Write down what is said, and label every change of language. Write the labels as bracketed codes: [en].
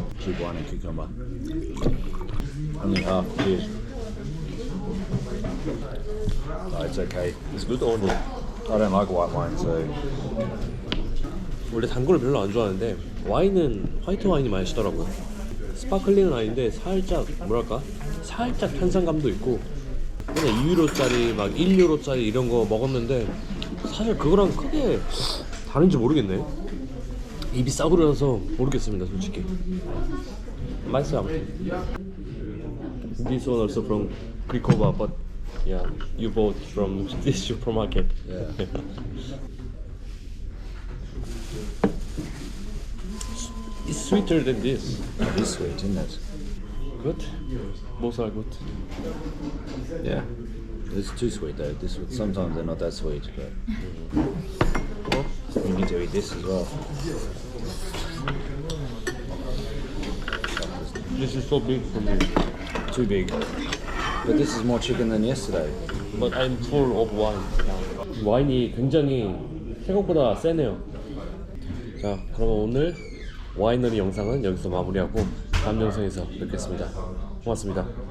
[en] Cheap wine and cucumber. Only half. Cheers. No, it's okay. It's good or no? I don't like white wine, so [ko] 원래 단 거를 별로 안 좋아하는데 와인은 화이트 와인이 맛있더라고요. 스파클링은 아닌데 살짝 뭐랄까? 살짝 탄산감도 있고, 그냥 2유로짜리 막 1유로짜리 이런 거 먹었는데 사실 그거랑 크게 다른지 모르겠네. 입이 싸구려라서 모르겠습니다, 솔직히. 맛있어요, 아무튼. [en] This one also from Krikova, but yeah, you bought from this supermarket. yeah. It's sweeter than this. It is sweet, isn't it? Good. Both are good. Yeah. It's too sweet though. This sometimes they're not that sweet, but you need to eat this as well. This is so big for me, Too big. But this is more chicken than yesterday. but I'm full of wine. [ko] 와인이 굉장히 생각보다 세네요. 자, 그러면 오늘 와이너리 영상은 여기서 마무리하고 다음 영상에서 뵙겠습니다. 고맙습니다.